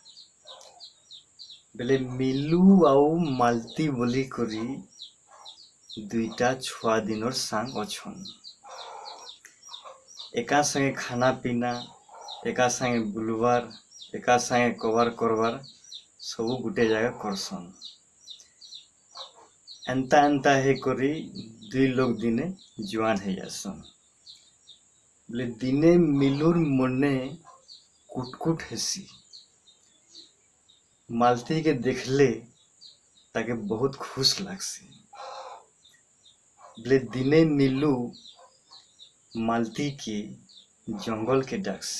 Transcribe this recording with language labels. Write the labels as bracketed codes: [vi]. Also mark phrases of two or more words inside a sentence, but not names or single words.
[spv] ବେଲେ ମିଲୁ ଆଉ ମାଲତୀ ବୋଲି କରି ଦୁଇଟା ଛୁଆ ଦିନର ସାଙ୍ଗ ଅଛନ୍। ଏକା ସଙ୍ଗେ ଖାନା ପିନା, ଏକା ସଙ୍ଗେ ବୁଲବାର, ଏକା ସଙ୍ଗେ କଭର କରବାର ସବୁ ଗୁଟେ ଜଗହ କରସନ୍। ଏନ୍ତା ଏନ୍ତା ହେ କରି ଦୁଇ ଲୋକ ଦିନେ ଜୁଆନ ହେ ଯାସନ୍। ବୋଲେ ଦିନେ ମିଲୁର ମନେ କୁଟକୁଟ ହେସି। ମାଲତୀ କେ ଦେଖଲେ ତାକେ ବହୁତ ଖୁସ୍ ଲାଗସି। ବୋଲେ ଦିନେ ମିଲୁ ମାଲତୀ କେ ଜଙ୍ଗଲ କେ ଡାକସି।